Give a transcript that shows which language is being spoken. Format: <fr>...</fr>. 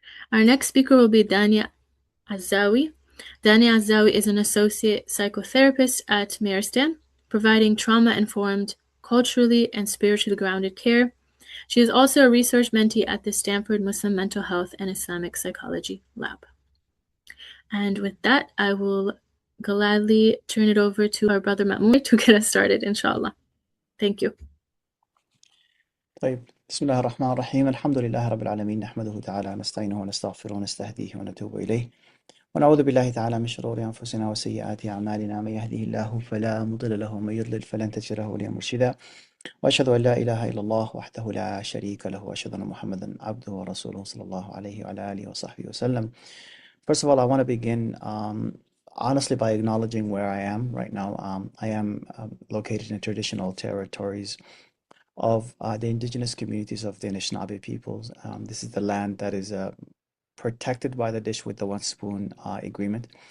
<en>Our next speaker will be Dania Azawi. Dania Azawi is an associate psychotherapist at Maristan, providing trauma-informed, culturally and spiritually grounded care. She is also a research mentee at the Stanford Muslim Mental Health and Islamic Psychology Lab. And with that, I will gladly turn it over to our brother Ma'moon to get us started, inshallah. Thank you.</en> <ar>طيب بسم الله الرحمن الرحيم الحمد لله رب العالمين نحمده تعالى نستعينه ونستغفره ونستهديه ونتوب إليه ونعوذ بالله تعالى من شرور أنفسنا وسيئات أعمالنا من يهده الله فلا مضل له ومن يضلل فلن تجد له وليا مرشدا وأشهد أن لا إله إلا الله وحده لا شريك له وأشهد أن محمدا عبده ورسوله صلى الله عليه وعلى آله وصحبه وسلم.</ar> <en>First of all, I want to begin honestly by acknowledging where I am right now. I am located in traditional territories of the indigenous communities of the Anishinaabe peoples. This is the land that is protected by the Dish with the One Spoon agreement.</en>